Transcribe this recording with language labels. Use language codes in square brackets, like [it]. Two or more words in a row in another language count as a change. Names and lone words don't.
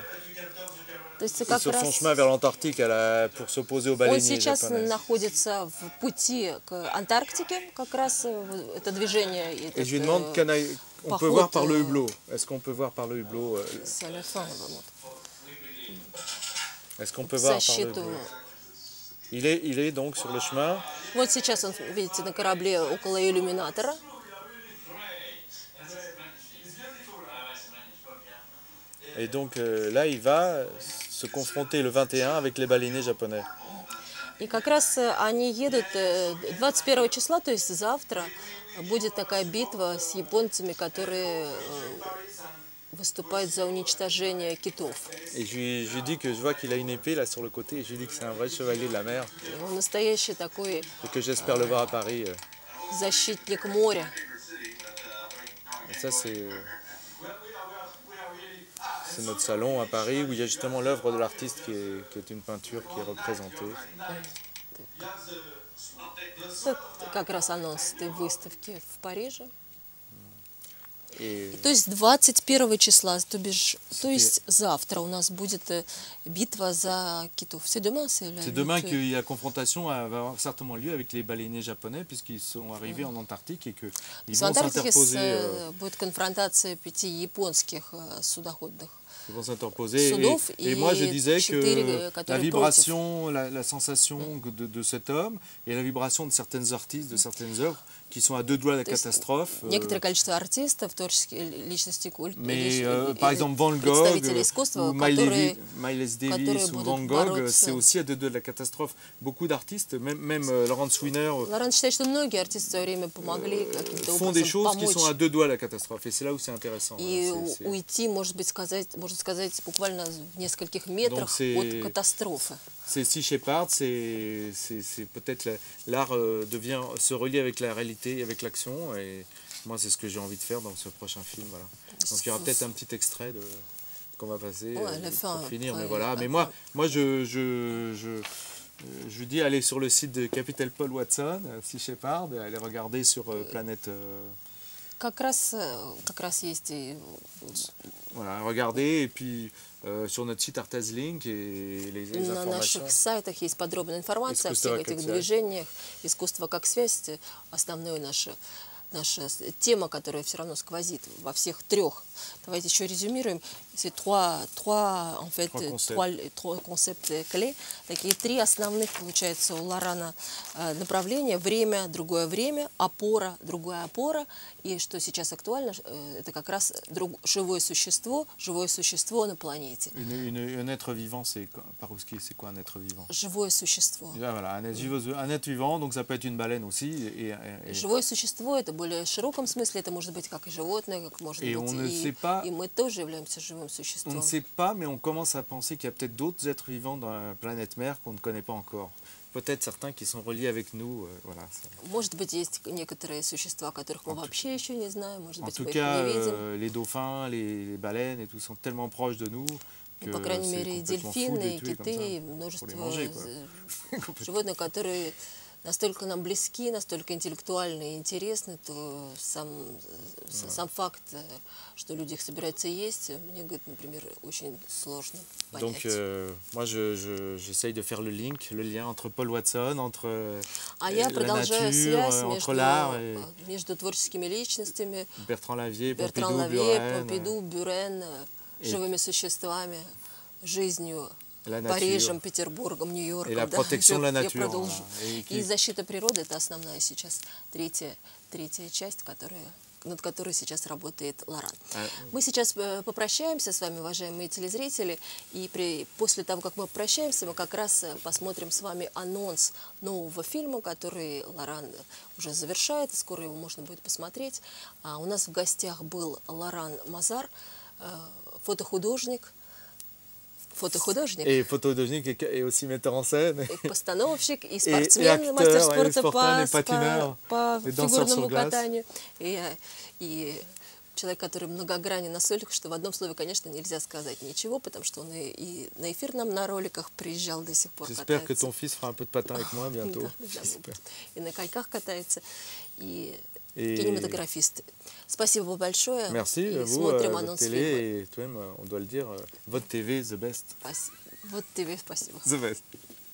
[ru] То есть [fr] Sur son chemin vers l'Antarctique pour s'opposer aux [ru] он [fr] baleiniers [ru] сейчас [fr] japonais. [ru] находится в пути к Антарктике, как раз это движение. [fr] Et je lui demande, on peut voir par le hublot. Est-ce qu'on peut voir par le hublot? Est-ce qu'on peut voir par le hublot? Il est donc sur le chemin. [ru] Вот сейчас он, видите, на корабле около иллюминатора. [fr] Et donc là, il va se confronter le 21 avec les baleiniers japonais. [ru] И как раз они едут 21 числа, то есть завтра, будет такая битва с японцами, которые выступают за уничтожение китов. [fr] Et je lui dis que je vois qu'il a une épée là sur le côté, et je lui dis que c'est un vrai chevalier de la mer. [ru] Он настоящий такой [fr] Et que j'espère le voir à Paris. [ru] защитник моря. [fr] Et ça, c'est notre salon à Paris où il y a justement l'œuvre de l'artiste qui est une peinture qui est représentée. [ru] Это как раз анонс этой выставки в Париже. [fr] Et [ru] То есть 21 числа, то есть завтра у нас будет битва за китов. [fr] C'est demain, c'est demain qu'il y a confrontation va avoir certainement lieu avec les baleiniers japonais puisqu'ils sont arrivés en Antarctique et qu'ils vont s'interposer. [ru] Будет конфронтация 5 японских судоходных. [fr] Ils vont s'interposer. Et moi, je disais que la vibration, la sensation de cet homme et la vibration de certaines artistes, de certaines œuvres, qui sont à deux doigts de la catastrophe. [ru] Некоторое количество артистов, творческих личностей культуры. [fr] Mais par exemple Van Gogh ou Miles Davis ou Van Gogh, c'est aussi à deux doigts de la catastrophe. Beaucoup d'artistes, même Laurence Wiener, [ru] Лоран считает, что многие артисты в свое время помогли каким-то [fr] font des [ru] образом [fr] choses qui sont à [ru] помочь. [fr] deux doigts de la catastrophe. Et c'est là où c'est intéressant. [ru] И уйти, можно сказать, буквально в нескольких метрах от катастрофы. [fr] C'est Sea Shepherd, c'est peut-être l'art se relie avec la réalité, avec l'action, et moi c'est ce que j'ai envie de faire dans ce prochain film. Voilà. Donc il y aura peut-être un petit extrait qu'on va passer pour finir, mais voilà. Mais moi je dis aller sur le site de Capital Paul Watson, Sea Shepherd, et aller regarder sur Planète. [ru] Как раз есть и... [fr] Voilà, regardez, et puis sur notre site Arteslink et les [ru] На [fr] informations. [ru] наших сайтах есть подробная информация о всех этих движениях. Искусство как связь, основная наша тема, которая все равно сквозит во всех трех. Давайте еще резюмируем. [fr] C'est trois concepts clés. [ru] Такие три основных, получается, у Лорана направления. Время, другое время, опора, другая опора. И что сейчас актуально, это как раз живое существо на планете. [fr] Un être vivant, par-русски, c'est quoi un être vivant? [ru] Живое существо. [fr] Voilà, un être vivant, donc ça peut être une baleine aussi. [ru] Живое существо, это в более широком смысле, это может быть как и животное, как может быть и мы тоже являемся живым существом. [fr] On ne sait pas, mais on commence à penser qu'il y a peut-être d'autres êtres vivants dans la planète mer qu'on ne connaît pas encore. Peut-être certains qui sont reliés avec nous. Voilà. [ru] Может быть, есть некоторые существа, которых мы вообще еще не знаем. Может быть, мы их не видим. [fr] Les dauphins, les baleines et tout sont tellement proches de nous. [ru] По крайней мере, и дельфины, и киты, и множество животных, которые настолько нам близки, настолько интеллектуальны и интересны, то сам факт, что люди их собираются есть, мне, говорит, например, очень сложно понять. [fr] Donc, moi, j'essaye de faire le lien entre Paul Watson, entre [ru] я продолжаю связь между творческими личностями, Бертран Лавье, Помпиду, Бюрен, живыми существами, жизнью, Парижем, Петербургом, Нью-Йорком. Я продолжу. И защита природы – это основная сейчас третья часть, над которой сейчас работает Лоран. Мы сейчас попрощаемся с вами, уважаемые телезрители, и после того, как мы попрощаемся, мы как раз посмотрим с вами анонс нового фильма, который Лоран уже завершает, скоро его можно будет посмотреть. У нас в гостях был Лоран Мазар, фотохудожник. [fr] Et photogénique et aussi metteur en scène. [ru] И постановщик, и спортсмен, мастер спорта по фигурному катанию. И человек, который многогранен настолько, что в одном слове, конечно, нельзя сказать ничего, потому что он и на эфир нам на роликах приезжал до сих пор. [fr] J'espère que ton fils fera un peu de patin avec moi bientôt. [ru] И на коньках катается, и кинематографист. Спасибо большое. [fr] Merci à vous, votre télé, et toi-même, on doit le dire, votre TV, [en] the best. [fr] Votre TV, спасибо. [en] The best.